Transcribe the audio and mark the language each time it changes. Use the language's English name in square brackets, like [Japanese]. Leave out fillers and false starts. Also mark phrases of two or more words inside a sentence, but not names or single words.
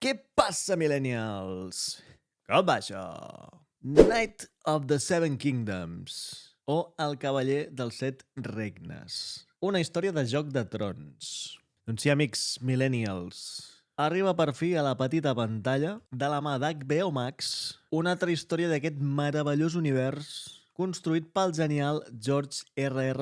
[Catalan] Què passa, millennials? Com va això? Knight of the Seven Kingdoms, o El cavaller dels set regnes. Una història de Joc de Trons. Doncs sí, amics millennials, arriba per fi a la petita pantalla, de la mà d'HBO Max, una altra història d'aquest meravellós univers construït pel genial George R.R.